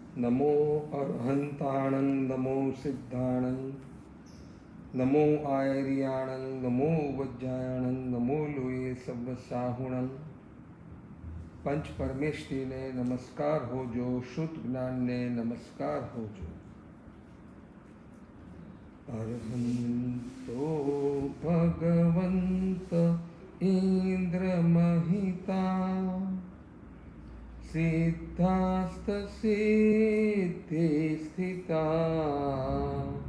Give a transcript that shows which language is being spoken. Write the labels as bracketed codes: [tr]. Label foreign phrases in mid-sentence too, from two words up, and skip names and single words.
[pra] नमो अरहंताणं नमो सिद्धाणं नमो आयर्याणं नमो वज्जायणं नमो लोये સર્વસાહુણં. [gu] પંચ પરમેષ્ઠીને નમસ્કાર હોજો, શુદ્ધ જ્ઞાનને નમસ્કાર હોજો. [sa] अर्हंतो भगवंत इन्द्र महिता सिद्धास्त सिद्धि स्थिता